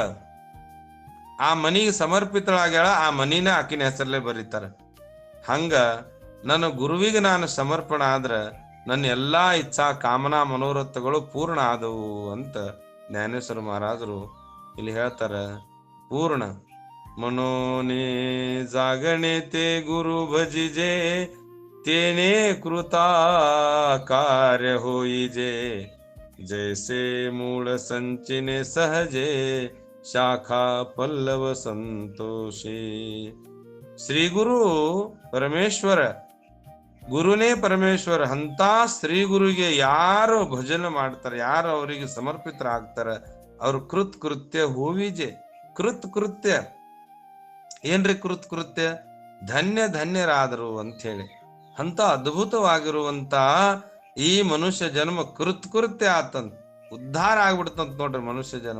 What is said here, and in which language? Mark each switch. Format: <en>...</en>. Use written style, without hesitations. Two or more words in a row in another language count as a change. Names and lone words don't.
<kn>ಆ ಮನಿಗೆ ಸಮರ್ಪಿತಳಾಗ್ಯಾಳ. ಆ ಮನಿನ ಆಕಿನ ಹೆಸರಲ್ಲೇ ಬರೀತಾರ. ಹಂಗ ನನ್ನ ಗುರುವಿಗೆ ನಾನು ಸಮರ್ಪಣ ಆದ್ರ ನನ್ನ ಎಲ್ಲಾ ಇಚ್ಛಾ ಕಾಮನಾ ಮನೋರಥಗಳು ಪೂರ್ಣ ಆದವು ಅಂತ ಜ್ಞಾನೇಶ್ವರ ಮಹಾರಾಜರು ಇಲ್ಲಿ ಹೇಳ್ತಾರ.</kn> <mr>पूर्ण मनोने जागणे ते गुरु भजिजे तेने कृता कार्य होईजे जैसे मूळ संचिने सहजे शाखा पल्लव संतोषी.</mr> <kn>ಶ್ರೀ ಗುರು ಪರಮೇಶ್ವರ ಗುರುನೇ ಪರಮೇಶ್ವರ ಅಂತ ಶ್ರೀ ಗುರುಗೆ ಯಾರು ಭಜನೆ ಮಾಡ್ತಾರೆ, ಯಾರು ಅವರಿಗೆ ಸಮರ್ಪಿತರಾಗ್ತಾರ ಅವ್ರ</kn> <mr>कृत्य होईजे.</mr> <kn>ಕೃತ್ಯ ಏನ್ರಿ? ಕೃತ್ಯ ಧನ್ಯರಾದರು ಅಂತ ಹೇಳಿ ಅಂತ ಅದ್ಭುತವಾಗಿರುವಂತ ಈ ಮನುಷ್ಯ ಜನ್ಮ ಕೃತ್ಯ ಆತಂತ ಉದ್ಧಾರ ಆಗ್ಬಿಡ್ತಂತ ನೋಡ್ರಿ ಮನುಷ್ಯ ಜನ್ಮ.</kn>